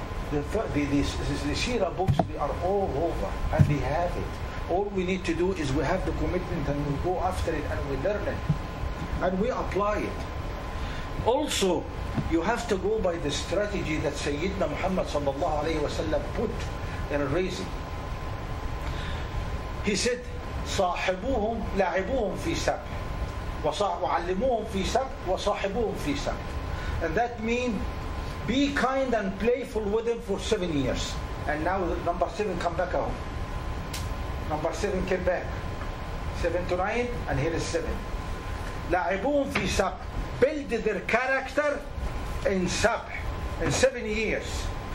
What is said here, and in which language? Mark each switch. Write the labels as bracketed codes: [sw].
[en] The Seerah books, they are all over and they have it. All we need to do is we have the commitment and we go after it and we learn it and we apply it. Also, you have to go by the strategy that Sayyidina Muhammad sallallahu alayhi wa sallam put in raising. He said, [ar] صاحبوهم لاعبوهم في سبع وعلموهم في سبع وصاحبوهم في سبع. [en] And that means be kind and playful with them for 7 years. And now number 7 come back home. Number 7 came back. 7 to 9 and here is 7. [ar] لاعبوهم في سبع. [en] Build their character in سبع, in 7 years.